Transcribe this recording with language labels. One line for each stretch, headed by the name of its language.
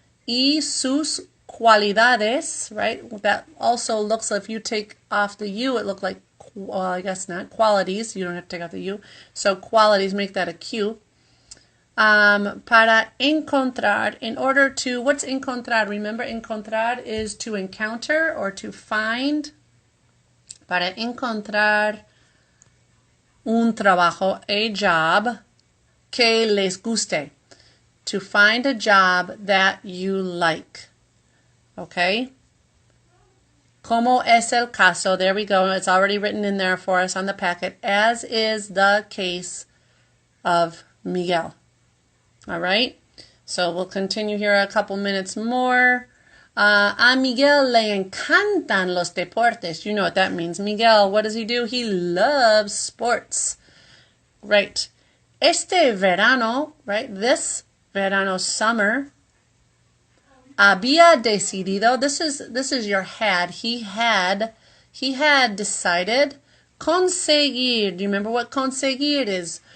Spanish: Y sus cualidades,
English: right? That also looks, if you take off the U, it looks like, well, I guess not, qualities. You don't have to take off the U. So qualities, make that a Q.
Spanish: Para encontrar,
English: in order to, what's encontrar? Remember, encontrar is to encounter or to find.
Spanish: Para encontrar un trabajo,
English: a job,
Spanish: que les guste.
English: To find a job that you like. Okay?
Spanish: Como es el caso,
English: there we go. It's already written in there for us on the packet, as is the case of Miguel. All right, so we'll continue here a couple minutes more.
Spanish: A Miguel le encantan los deportes.
English: You know what that means. Miguel, what does he do? He loves sports. Right.
Spanish: Este verano,
English: right, this verano, summer,
Spanish: había decidido,
English: this is your had. He had decided, conseguir. Do you remember what conseguir is?